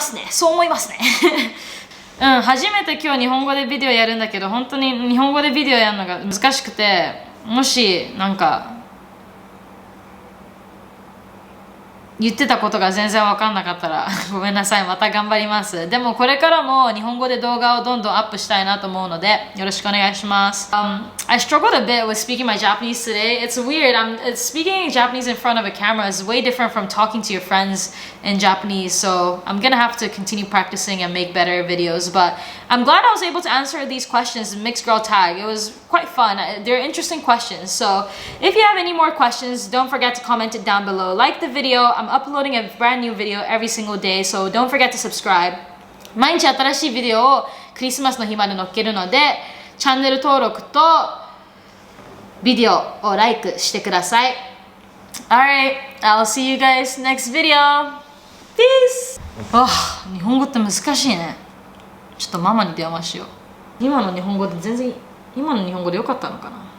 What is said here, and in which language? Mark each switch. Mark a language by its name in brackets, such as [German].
[Japanese] そう思いますね。初めて今日日本語でビデオやるんだけど、本当に日本語でビデオやるのが難しくて、もしなんか言ってたことが全然分かんなかったらごめんなさい、また頑張ります。でもこれからも日本語で動画をどんどんアップしたいなと思うのでよろしくお願いします。 [English] I struggled a bit with speaking my Japanese today. It's weird. Speaking Japanese in front of a camera is way different from talking to your friends in Japanese. So I'm gonna have to continue practicing and make better videos. But I'm glad I was able to answer these questions in Mixed Girl Tag. It was quite fun. They're interesting questions. So if you have any more questions, don't forget to comment it down below. Like the video. I'm uploading a brand new video every single day, so don't forget to subscribe. [Japanese] 毎日新しいビデオをクリスマスの日まで載っけるので、チャンネル登録とビデオをライクしてください。 [English] Alright, I'll see you guys next video. Peace! [Japanese] 日本語って難しいね。ちょっとママに電話しよう。今の日本語で全然、今の日本語でよかったのかな。